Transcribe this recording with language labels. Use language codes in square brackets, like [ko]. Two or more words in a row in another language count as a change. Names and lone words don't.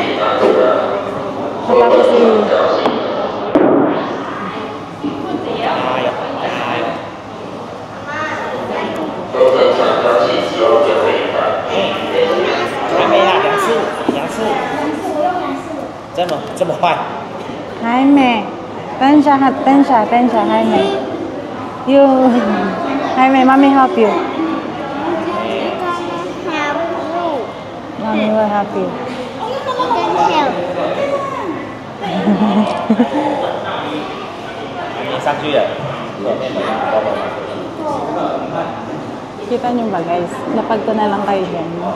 [tl] Tapos [zh] 这么快？还没，等一下，还没。You， 还没 ， [en] Mommy help you. Mommy will help you. [tl] Kita nyo ba guys? Lapag ko na lang kayo dyan.